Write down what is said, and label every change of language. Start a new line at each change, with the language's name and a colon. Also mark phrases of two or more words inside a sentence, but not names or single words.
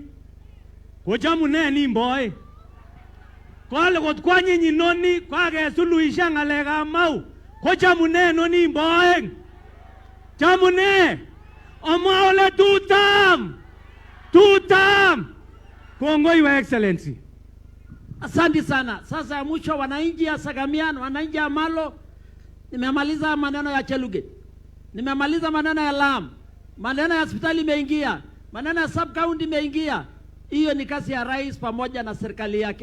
Kalenjin: Kochamune nimboe. Kole kot kwanyiny inoni kakesuluhisha ng'alekab Mau. Kochamune inoni mboeng. Chamune. Omwa ole tutam. Kongoi
English: Your Excellency.
Swahili: Asante sana. Sasa ya mwisho, wananchi ya Sagamian, wananchi ya Malo, nimemaliza maneno ya Cheluget. Nimemaliza maneno ya Lam. Maneno ya hospitali imeingia. Maneno ya sub county imeingia. Hiyo ni kazi ya rais pamoja na serikali yake.